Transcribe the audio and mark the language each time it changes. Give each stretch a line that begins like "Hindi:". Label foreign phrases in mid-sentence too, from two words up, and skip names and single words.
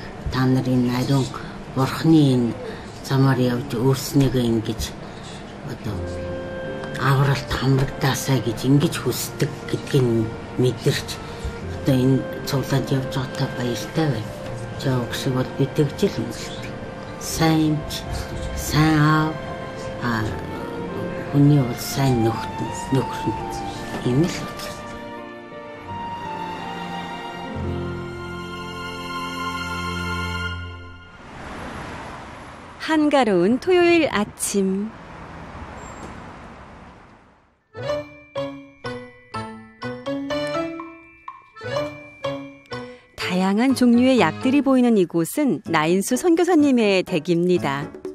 Mongolian: Та нарын ариун бурхны энэ замаар явж өөрснийгөө ингэж одоо авралт хамрагдаасаа гэж ингэж хүсдэг гэдгийг мэдэрч одоо энэ цуглаад явж байгаадаа баяртай байна. Чаавг шиг бол би тэгж л үнэлдэг. Сайн эмч, сайн аав, хүний бол сайн нөхөр юм л.
Korean: 한가로운 토요일 아침. 다양한 종류의 약들이 보이는 이곳은 나인수 선교사님의 댁입니다.